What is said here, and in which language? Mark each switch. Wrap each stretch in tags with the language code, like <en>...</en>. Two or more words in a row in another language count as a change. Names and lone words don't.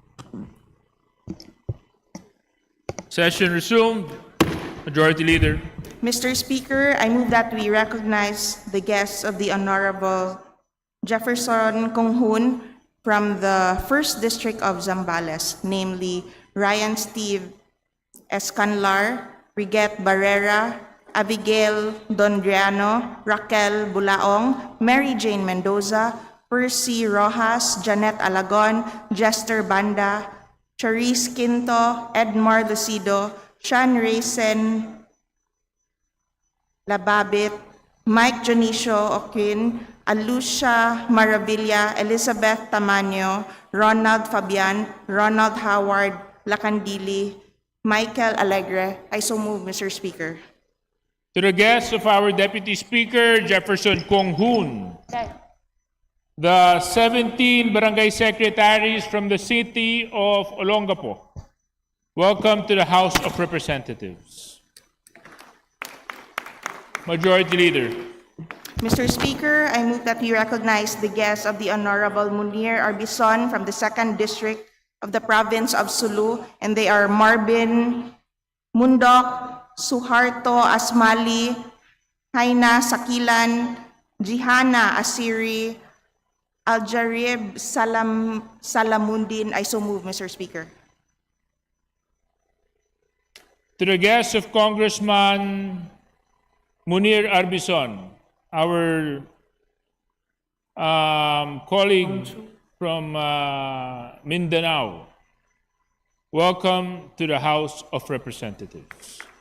<en>Session resumed. Majority Leader. Mr. Speaker, I move that we recognize the guests of the Honorable Jefferson Conghun from the 1st District of Zambales, namely Ryan Steve Escanlar, Riget Barrera, Abigail Dondriano, Raquel Bulaong, Mary Jane Mendoza, Percy Rojas, Janet Alagon, Jester Banda, Charisse Quinto, Edmar Lucido, Sean Racen Lababit, Mike Jonicio Oquin, Alucia Maravilla, Elizabeth Tamaño, Ronald Fabian, Ronald Howard Lacandili, Michael Alegre. I so move, Mr. Speaker. To the guests of our Deputy Speaker, Jefferson Conghun, the 17 barangay secretaries from the city of Olongapo, welcome to the House of Representatives. Majority Leader. Mr. Speaker, I move that we recognize the guests of the Honorable Munir Arbison from the 2nd District of the Province of Sulu, and they are Marvin Mundok, Suharto Asmali, Haina Sakilan, Jihana Asiri, Aljarib Salamundin. I so move, Mr. Speaker. To the guests of Congressman Munir Arbison, our colleague from Mindanao, welcome to the House of Representatives.</en>